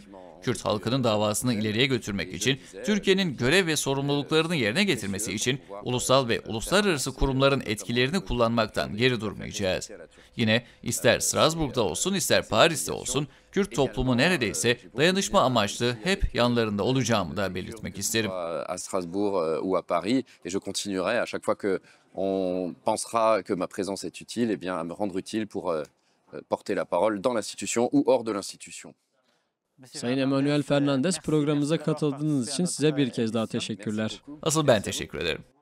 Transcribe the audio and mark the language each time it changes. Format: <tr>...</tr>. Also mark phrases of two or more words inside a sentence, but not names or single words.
<tr>Kürt halkının davasını ileriye götürmek için, Türkiye'nin görev ve sorumluluklarını yerine getirmesi için ulusal ve uluslararası kurumların etkilerini kullanmaktan geri durmayacağız. Yine ister Strasbourg'da olsun ister Paris'te olsun Kürt toplumu neredeyse dayanışma amaçlı hep yanlarında olacağımı da belirtmek isterim.</tr> <fr>À Strasbourg ou à Paris, et je continuerai à chaque fois que on pensera que ma présence est utile, eh bien à me rendre utile pour porter la parole dans l'institution ou hors de l'institution.</fr> <tr>Sayın Emmanuel Fernandez, programımıza katıldığınız için size bir kez daha teşekkürler. Asıl ben teşekkür ederim.</tr>